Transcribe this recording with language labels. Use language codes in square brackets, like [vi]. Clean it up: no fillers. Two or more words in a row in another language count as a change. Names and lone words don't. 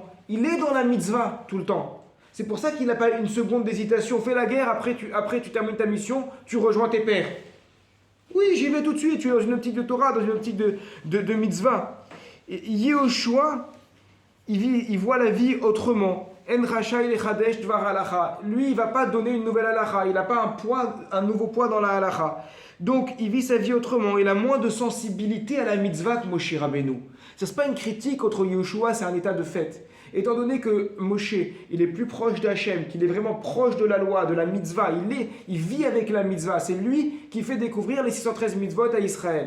[fr] Il est dans la mitzvah tout le temps. C'est pour ça qu'il n'a pas une seconde d'hésitation. Fais la guerre, après tu termines ta mission, tu rejoins tes pères. Oui, j'y vais tout de suite, tu es dans une optique de Torah, dans une optique de mitzvah. Et Yehoshua, il voit la vie autrement. [he] אין רשאי לחדש דבר הלכה. [fr] Lui, il ne va pas donner une nouvelle halacha, il n'a pas un nouveau poids dans la halacha. Donc, il vit sa vie autrement. Il a moins de sensibilité à la mitzvah que Moshe Rabbeinu. Ce n'est pas une critique contre Yehoshua, c'est un état de fait. Étant donné que Moshe, il est plus proche d'Hachem, qu'il est vraiment proche de la loi, de la mitzvah, il vit avec la mitzvah, c'est lui qui fait découvrir les 613 mitzvot à Israël.